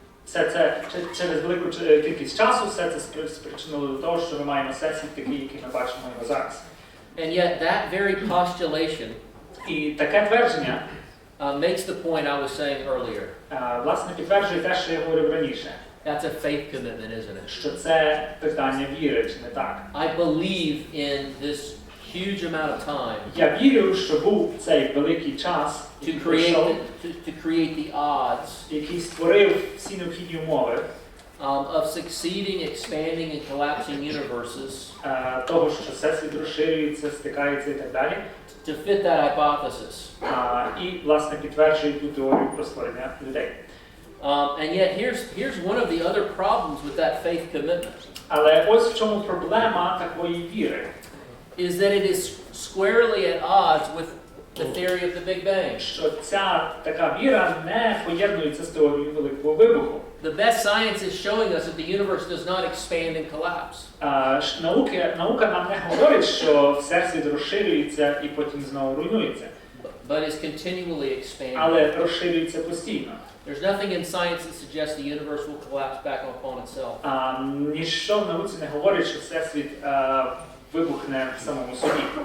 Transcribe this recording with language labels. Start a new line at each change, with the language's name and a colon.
Ukrainian: Все це через велику кількість часу, все це спричинило до того, що ми маємо всесвіт такий, який ми бачимо його зараз.
English: And yet that very postulation
Ukrainian: І таке твердження
English: makes the point I was saying earlier.
Ukrainian: Власне, підтверджує те, що я говорив раніше.
English: That's a faith commitment, isn't it?
Ukrainian: Що це питання віри, чи не так?
English: I believe in this huge amount of time
Ukrainian: Я вірю, що був цей великий час,
English: to create the odds
Ukrainian: який створив всі необхідні умови
English: of succeeding, expanding, and collapsing universes
Ukrainian: того, що всесвіт розширюється, стикається і так далі.
English: to fit that hypothesis.
Ukrainian: І, власне, підтверджує ту теорію про створення людей.
English: And yet here's one of the other problems with that faith commitment.
Ukrainian: Але ось в чому проблема такої віри.
English: Is that it is squarely at odds with the theory of the Big Bang.
Ukrainian: Що ця така віра не поєднується з теорією Великого Вибуху.
English: The best science is showing us that the universe does not expand and collapse.
Ukrainian: Наука нам не говорить, що всесвіт розширюється і потім знову руйнується.
English: But is continually expanding.
Ukrainian: Але розширюється постійно.
English: There's nothing in science that suggests the universe will collapse back upon itself.
Ukrainian: Ніщо в науці не говорить, що всесвіт вибухне в самому собі.